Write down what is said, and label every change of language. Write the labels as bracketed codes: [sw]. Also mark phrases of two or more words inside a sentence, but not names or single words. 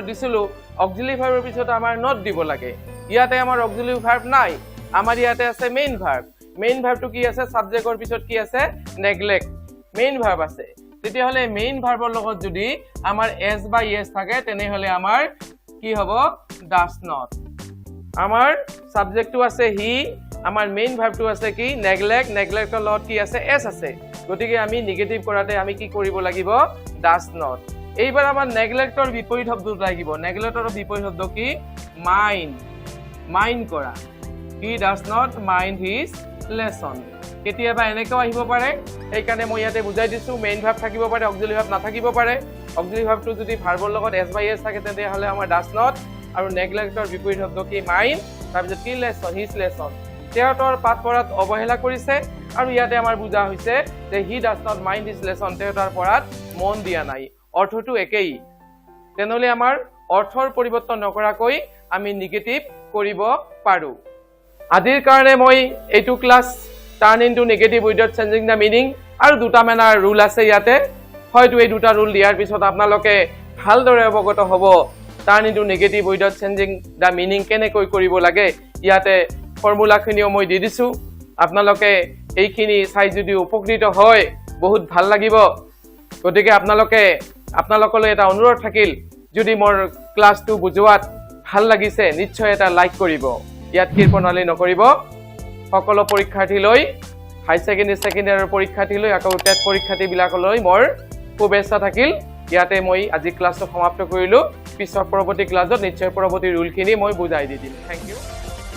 [as] দিছিলো [en] auxiliary verbৰ [as] পিছত আমাৰ not দিব লাগে ইয়াতে আমাৰ [en] auxiliary verb [as] নাই আমাৰ ইয়াতে আছে [en] main verbটো [as] কি আছে সাবজেক্টৰ পিছত কি আছে neglect [en] main verb [as] আছে তেতিয়া হলে [en] main verbৰ [as] লগত যদি আমাৰ s বা s থাকে তেনে হলে আমাৰ কি হ'ব [en] does not [as] আমাৰ সাবজেক্টটো আছে he আমাৰ [en] main verbটো [as] আছে কি neglectৰ লগত কি আছে s আছে গতিকে আমি নেগেটিভ কৰাতে আমি কি কৰিব লাগিব [en] does not [as] এইবাৰ আমাৰ neglectৰ বিপৰীত শব্দটো লাগিব neglectৰ বিপৰীত শব্দ কি mind কৰা [en] he does not mind his lesson [as] কেতিয়াবা এনেকৈ আহিব পাৰে এই কাৰণে মই ইয়াতে বুজাই দিছো [en] main verb [as] থাকিব পাৰে [en] auxiliary verb [as] নাথাকিব পাৰে [en] auxiliary verbটো [as] যদি ভাৰ্বৰ লগত [en] s by s [as] থাকে তেন্তে হলে আমাৰ [en] does not [as] আৰু neglectৰ বিপৰীত শব্দ কি mind তাৰ পিছত কি [en] lesson his lesson [as] তেওঁৰ পাঠ পঢ়াত অৱহেলা কৰিছে আৰু ইয়াতে আমাৰ বুজা হৈছে যে [en] he does not mind his lesson [as] তেওঁৰ পঢ়াত মন দিয়া নাই অৰ্থটো একেই তেনেহলে আমাৰ অৰ্থৰ পৰিৱৰ্তন নকৰাকৈ আমি নেগেটিভ কৰিব পাৰো আজিৰ কাৰণে মই এইটো ক্লাস [en] turn into negative without changing the meaning [as] আৰু দুটা মানৰ ৰুল আছে ইয়াতে হয়তো এই দুটা ৰুল দিয়াৰ পিছত আপোনালোকে ভালদৰে অৱগত হ'ব [en] turn into negative without changing the meaning [as] কেনেকৈ কৰিব লাগে ইয়াতে ফৰ্মুলাখিনিও মই দি দিছো আপোনালোকে এইখিনি চাই যদি উপকৃত হয় বহুত ভাল লাগিব গতিকে আপোনালোকলৈ এটা অনুৰোধ থাকিল যদি মোৰ ক্লাসটো বুজোৱাত ভাল লাগিছে নিশ্চয় এটা লাইক কৰিব ইয়াত কি প্ৰণালী নকৰিব সকলো পৰীক্ষাৰ্থীলৈ [en] high secondary [as] ছেকেণ্ডেৰীৰ পৰীক্ষাৰ্থীলৈ আকৌ টেট পৰীক্ষাৰ্থীবিলাকলৈ মোৰ শুভেচ্ছা থাকিল ইয়াতে মই আজি ক্লাছটো সমাপ্ত কৰিলোঁ পিছৰ পৰৱৰ্তী ক্লাছত নিশ্চয় পৰৱৰ্তী ৰুলখিনি মই বুজাই দি দিম [en] thank you